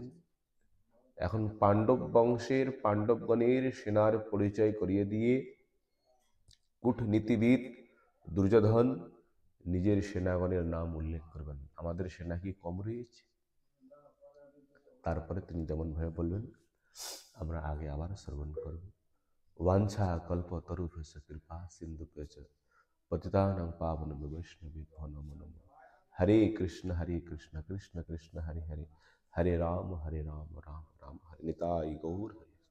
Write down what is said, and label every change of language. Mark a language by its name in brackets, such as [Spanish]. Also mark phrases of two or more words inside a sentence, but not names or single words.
[Bangla] এখন পাণ্ডব বংশের পাণ্ডবগণের সেনার পরিচয় করিয়ে দিয়ে কূটনীতিবিদ দুর্যোধন নিজের সেনাগণের নাম উল্লেখ করবেন, আমাদের সেনা কি কম রয়েছে? তারপরে তিনি যেমন ভাবে বলবেন আমরা আগে আবার শ্রবণ করব। [Sanskrit] वांछा कल्पतरुभ्यश्च कृपा सिन्धुभ्यश्च पतितानां पावनेभ्यो वैष्णवेभ्यो नमो नमः। हरे कृष्ण कृष्ण कृष्ण हरे हरे, हरे राम राम राम हरे निताई गौर हरे।